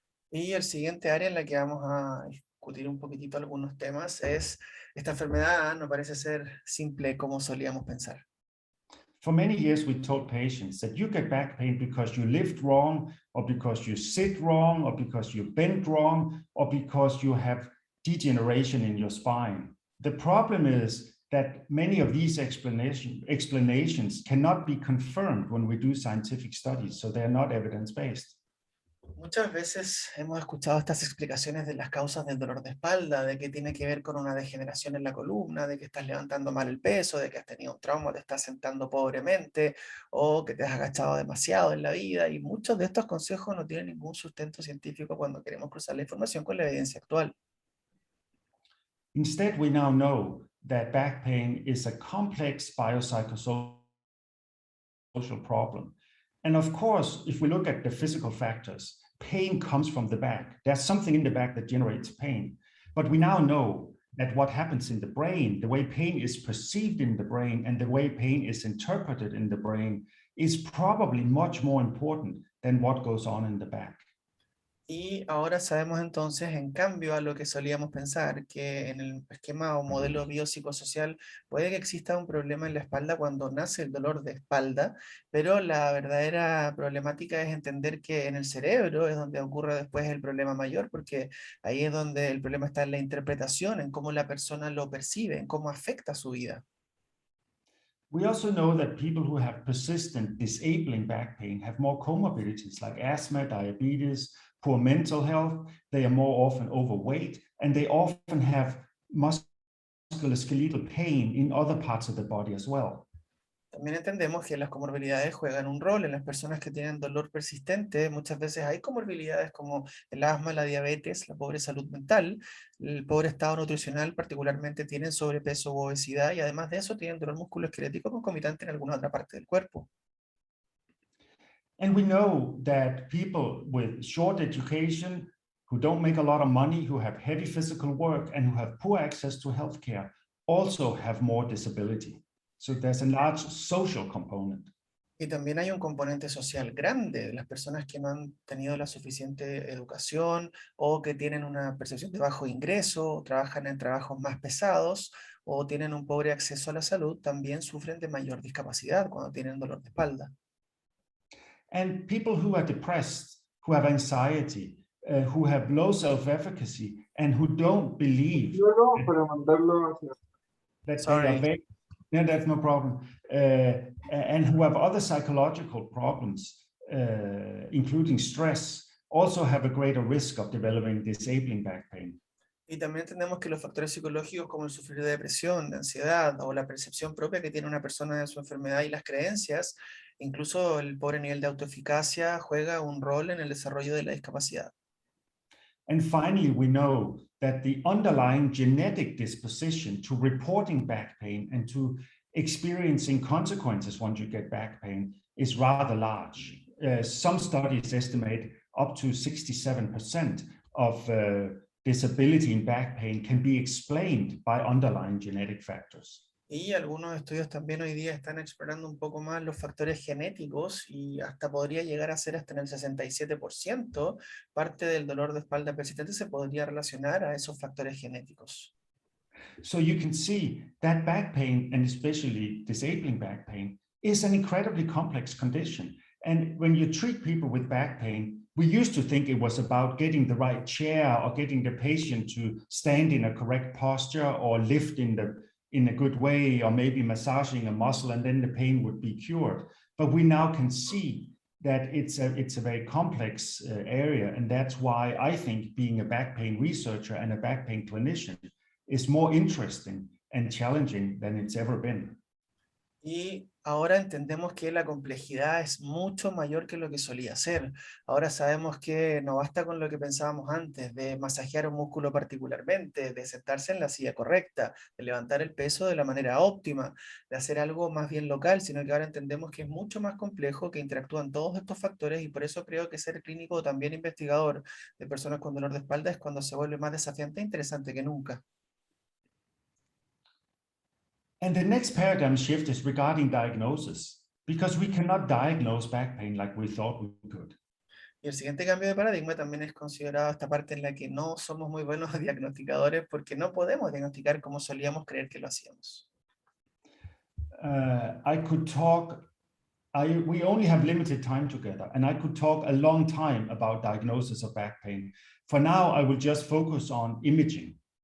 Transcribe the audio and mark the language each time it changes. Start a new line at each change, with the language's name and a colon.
Spanish: Y el siguiente área en la que vamos a discutir un poquitito algunos temas es esta enfermedad no parece ser simple como solíamos pensar.
English: For many years, we told patients that you get back pain because you lift wrong, or because you sit wrong, or because you bend wrong, or because you have degeneration in your spine. The problem is that many of these explanations cannot be confirmed when we do scientific studies, so they're not evidence-based.
Spanish: Muchas veces hemos escuchado estas explicaciones de las causas del dolor de espalda, de que tiene que ver con una degeneración en la columna, de que estás levantando mal el peso, de que has tenido un trauma, te estás sentando pobremente o que te has agachado demasiado en la vida, y muchos de estos consejos no tienen ningún sustento científico cuando queremos cruzar la información con la evidencia actual.
English: Instead, we now know that back pain is a complex biopsychosocial problem. And of course, if we look at the physical factors, pain comes from the back. There's something in the back that generates pain. But we now know that what happens in the brain, the way pain is perceived in the brain and the way pain is interpreted in the brain is probably much more important than what goes on in the back.
Spanish: Y ahora sabemos entonces, en cambio a lo que solíamos pensar, que en el esquema o modelo biopsicosocial puede que exista un problema en la espalda cuando nace el dolor de espalda, pero la verdadera problemática es entender que en el cerebro es donde ocurre después el problema mayor, porque ahí es donde el problema está en la interpretación, en cómo la persona lo percibe, en cómo afecta su vida.
English: We also know that people who have persistent disabling back pain have more comorbidities like asthma, diabetes, poor mental health. They are more often overweight, and they often have musculoskeletal pain in other parts of the body as well.
Spanish: También entendemos que las comorbilidades juegan un rol en las personas que tienen dolor persistente. Muchas veces hay comorbilidades como el asma, la diabetes, la pobre salud mental, el pobre estado nutricional, particularmente tienen sobrepeso u obesidad y además de eso tienen dolor musculoesquelético concomitante en alguna otra parte del cuerpo.
English: And we know that people with short education, who don't make a lot of money, who have heavy physical work, and who have poor access to healthcare also have more disability. So there's a large social component.
Spanish: Y también hay un componente social grande, las personas que no han tenido la suficiente educación o que tienen una percepción de bajo ingreso, trabajan en trabajos más pesados o tienen un pobre acceso a la salud, también sufren de mayor discapacidad cuando tienen dolor de espalda.
English: And people who are depressed, who have anxiety, who have low self-efficacy, and who don't believe
Spanish: Para mandarlo hacia...
English: that they are Sorry. very, no, that's no problem, and who have other psychological problems, including stress, also have a greater risk of developing disabling back pain.
Spanish: Y también entendemos que los factores psicológicos como el sufrir de depresión, de ansiedad o la percepción propia que tiene una persona de su enfermedad y las creencias, incluso el pobre nivel de autoeficacia juega un rol en el desarrollo de la discapacidad.
English: And finally, we know that the underlying genetic disposition to reporting back pain and to experiencing consequences once you get back pain is rather large. Some studies estimate up to 67% of disability in back pain can be explained by underlying genetic factors.
Spanish: Y algunos estudios también hoy día están explorando un poco más los factores genéticos y hasta podría llegar a ser hasta en el 67%, parte del dolor de espalda persistente se podría relacionar a esos factores genéticos.
English: So you can see that back pain, and especially disabling back pain, is an incredibly complex condition. And when you treat people with back pain, we used to think it was about getting the right chair or getting the patient to stand in a correct posture or lift in a good way, or maybe massaging a muscle, and then the pain would be cured. But we now can see that it's a very complex area, and that's why I think being a back pain researcher and a back pain clinician is more interesting and challenging than it's ever been.
Spanish: Y ahora entendemos que la complejidad es mucho mayor que lo que solía ser. Ahora sabemos que no basta con lo que pensábamos antes, de masajear un músculo particularmente, de sentarse en la silla correcta, de levantar el peso de la manera óptima, de hacer algo más bien local, sino que ahora entendemos que es mucho más complejo, que interactúan todos estos factores y por eso creo que ser clínico o también investigador de personas con dolor de espalda es cuando se vuelve más desafiante e interesante que nunca.
English: And the next paradigm shift is regarding diagnosis, because we cannot diagnose back pain like we thought we could.
Spanish: Y el siguiente cambio de paradigma también es considerado esta parte en la que no somos muy buenos diagnosticadores porque no podemos diagnosticar como solíamos creer que lo hacíamos.
English: I could talk, we only have limited time together, and I could talk a long time about diagnosis of back pain. For now, I will just focus on imaging.